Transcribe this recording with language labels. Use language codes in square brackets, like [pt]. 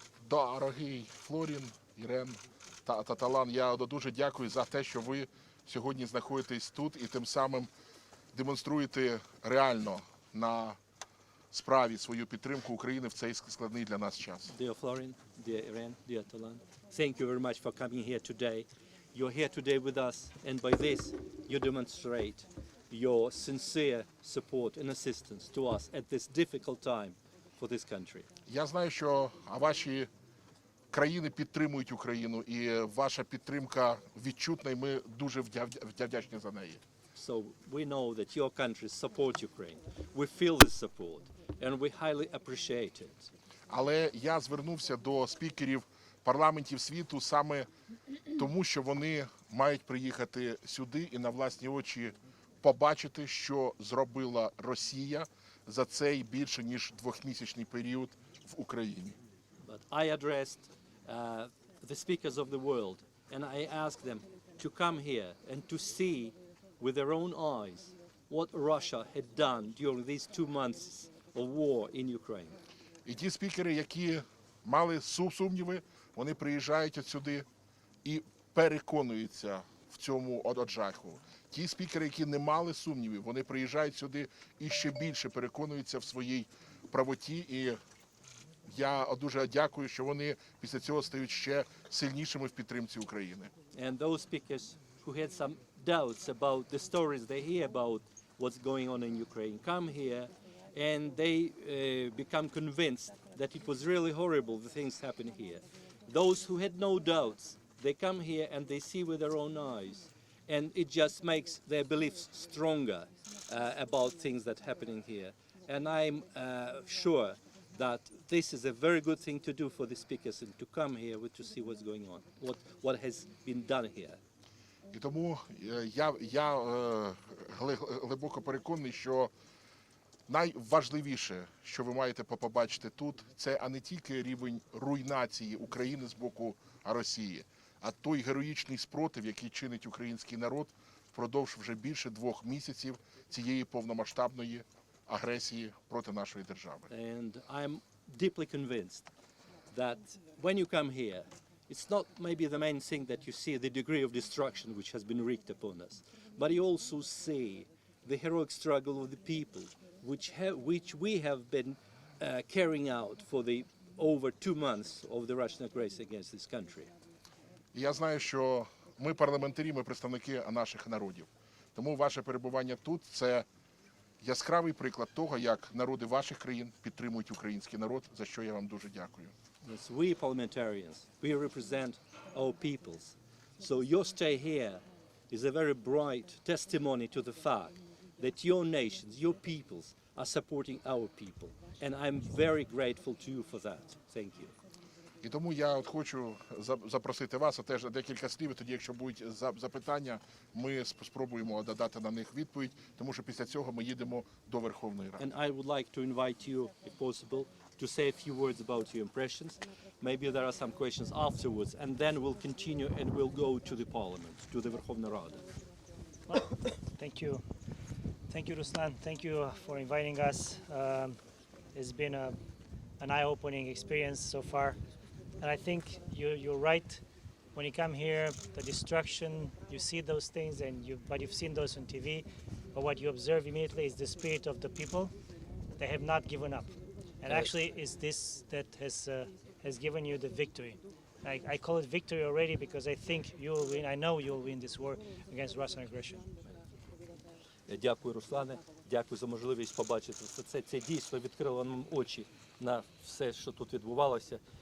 [uk] Дорогий Флорін, Ірен та Талан, я дуже дякую за те, що ви сьогодні знаходитесь тут і тим самим демонструєте реально на справі свою підтримку України в цей складний для нас час. [en] Dear Florin, dear Irene, dear Talan, thank you very much for coming here today. You're here today with us, and by this you demonstrate your sincere support and assistance to us at this difficult time for this country. [uk] Я знаю, що ваші країни підтримують Україну, і ваша підтримка відчутна, і ми дуже вдячні за неї. [en] So we know that your countries support Ukraine. We feel this support, and we highly appreciate it. [uk] Але я звернувся до спікерів парламентів світу саме тому, що вони мають приїхати сюди і на власні очі побачити, що зробила Росія за цей більше ніж двохмісячний період в Україні. [en] But I addressed the speakers of the world, and I asked them to come here and to see with their own eyes what Russia had done during these 2 months of war in Ukraine. [uk] І ті спікери, які мали сумніви, вони приїжджають от сюди і переконуються в цьому оджаху. Ті спікери, які не мали сумнівів, вони приїжджають сюди і ще більше переконуються в своїй правоті. І я дуже дякую, що вони після цього стають ще сильнішими в підтримці України. [en] And those speakers who had some doubts about the stories they hear about what's going on in Ukraine come here and they become convinced that it was really horrible, the things happen here. Those who had no doubts, they come here and they see with their own eyes, and it just makes their beliefs stronger about things that are happening here. And I'm sure that this is a very good thing to do for the speakers and to come here to see what's going on, what has been done here. [uk] І тому я глибоко переконаний, що найважливіше, що ви маєте побачити тут, це а не тільки рівень руйнації України з боку Росії, а той героїчний спротив, який чинить український народ впродовж вже більше 2 місяців цієї повномасштабної агресії проти нашої держави. [en] And I'm deeply convinced that when you come here, it's not maybe the main thing that you see the degree of destruction which has been wreaked upon us, but you also see the heroic struggle of the people which we have been carrying out for the over 2 months of the Russian aggression against this country. [uk] І я знаю, що ми парламентарі, ми представники наших народів. Тому ваше перебування тут – це яскравий приклад того, як народи ваших країн підтримують український народ, за що я вам дуже дякую. [en] Yes, we parliamentarians, we represent our peoples. So your stay here is a very bright testimony to the fact that your nations, your peoples are supporting our people. And I'm very grateful to you for that. Thank you. [uk] І тому я хочу запросити вас, а теж декілька слів, тоді, якщо будуть запитання, ми спробуємо додати на них відповідь, тому що після цього ми їдемо до Верховної Ради. [en] And I would like to invite you, if possible, to say a few words about your impressions. Maybe there are some questions afterwards, and then we'll continue and we'll go to the Parliament, to the Верховна Рада. Thank you. Thank you, Ruslan. Thank you for inviting us. It's been an eye-opening experience so far. And I think you're right. When you come here, the destruction, you see those things, but you've seen those on TV. But what you observe immediately is the spirit of the people. They have not given up. And actually, it's this that has given you the victory. I call it victory already because I think you will win. I know you will win this war against Russian aggression. [uk] Дякую, Руслане. Дякую за можливість побачити все це. Це дійсно відкрило нам очі на все, що тут відбувалося.